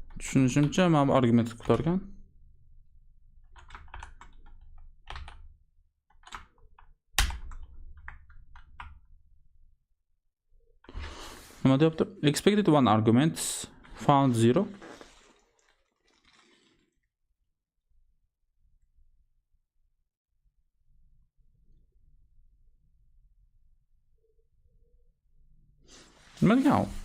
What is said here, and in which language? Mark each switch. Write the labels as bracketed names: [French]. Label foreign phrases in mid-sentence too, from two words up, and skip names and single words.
[Uzbek] tushunishimcha mana bu argument kutargan. Nima deyapti? [English] Expected one arguments found 0. [Uzbek] Nima degan?